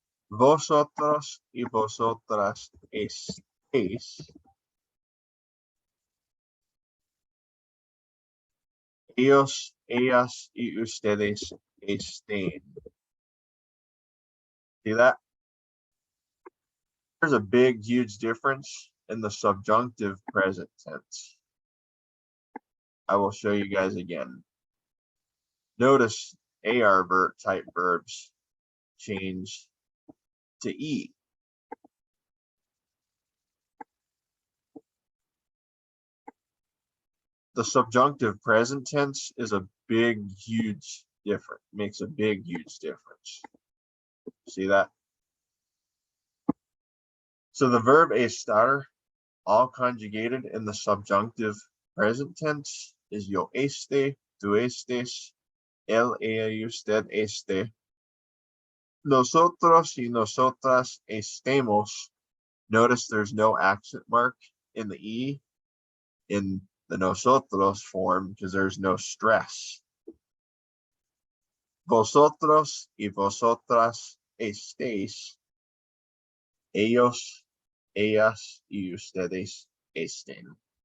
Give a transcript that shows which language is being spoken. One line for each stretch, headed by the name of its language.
Spanish: Vosotros y vosotras estéis. Ellos, ellas y ustedes estén.
English: See that? There's a big, huge difference in the subjunctive present tense. I will show you guys again. Notice AR type verbs change to E. The subjunctive present tense is a big, huge difference, makes a big, huge difference. See that? So the verb estar, all conjugated in the subjunctive present tense, is
Spanish: yo este, tú estés, él, ella, y usted este. Nosotros y nosotras estemos.
English: Notice there's no accent mark in the E in the nosotros form because there's no stress.
Spanish: Vosotros y vosotras estéis. Ellos, ellas y ustedes estén.